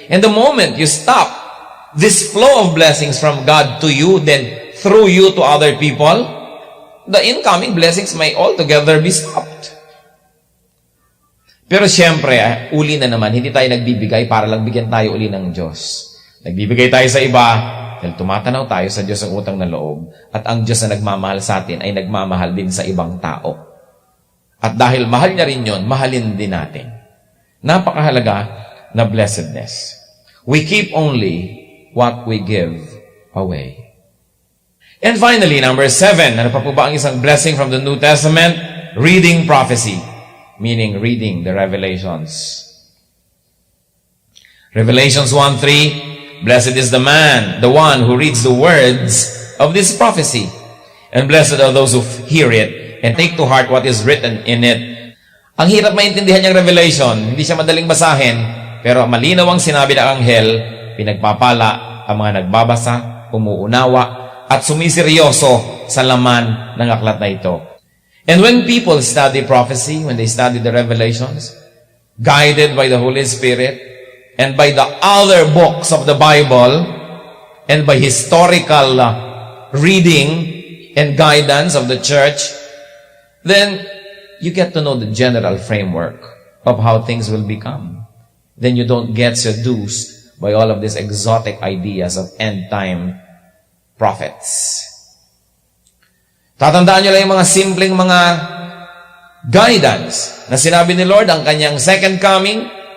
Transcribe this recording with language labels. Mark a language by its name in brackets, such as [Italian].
[English] And the moment you stop this flow of blessings from God to you, then through you to other people, the incoming blessings may altogether be stopped. [Filipino] Pero siyempre, uli na naman, hindi tayo nagbibigay para lang bigyan tayo uli ng Diyos. Nagbibigay tayo sa iba, dahil tumatanaw tayo sa Diyos ang utang na loob, at ang Diyos na nagmamahal sa atin ay nagmamahal din sa ibang tao. At dahil mahal niya rin yun, mahalin din natin. Napakahalaga na blessedness. [English] We keep only what we give away. And finally, number 7, [Filipino] ano pa po ba ang isang [English] blessing from the New Testament? Reading prophecy, meaning reading the Revelations. Revelations 1:3, blessed is the man, the one who reads the words of this prophecy. And blessed are those who hear it and take to heart what is written in it. [Filipino] Ang hirap maintindihan niyang revelation, hindi siya madaling basahin, pero malinaw ang sinabi ng anghel, pinagpapala ang mga nagbabasa, umuunawa, at sumiseryoso sa laman ng aklat na ito. [English] And when people study prophecy, when they study the revelations, guided by the Holy Spirit, and by the other books of the Bible, and by historical reading and guidance of the church, then you get to know the general framework of how things will become. Then you don't get seduced by all of these exotic ideas of end-time prophets. [Filipino] Tatandaan nyo lang yung mga simpleng mga guidance na sinabi ni Lord, ang kanyang second coming.